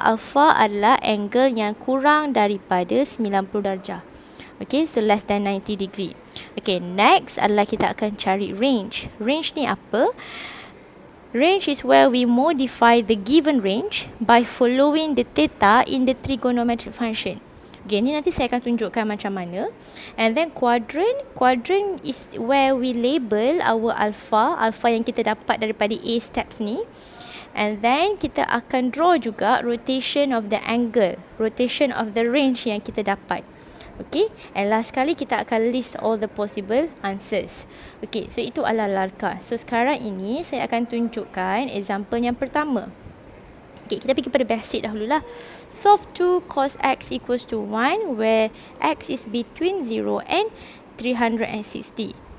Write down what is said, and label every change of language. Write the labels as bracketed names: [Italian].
[Malay] Alpha adalah angle yang kurang daripada 90 darjah. [English] Okay, so less than 90 degree. [Malay] Okay, next adalah kita akan cari range. Range ni apa? [English] Range is where we modify the given range by following the theta in the trigonometric function. [Malay] Okay, ni nanti saya akan tunjukkan macam mana. [English] And then quadrant. Quadrant is where we label our alpha. Alpha [Malay] yang kita dapat daripada [English] A steps ni. And then [Malay] kita akan [English] draw [Malay] juga [English] rotation of the angle. Rotation of the range [Malay] yang kita dapat. [English] Okay, and last [Malay] kali kita akan [English] list all the possible answers. [Malay] Okay, so itu adalah larka. So sekarang ini saya akan tunjukkan example yang pertama. Okay, kita pergi pada basic dahululah. [English] Solve 2 cos x equals to 1 where x is between 0 and 360.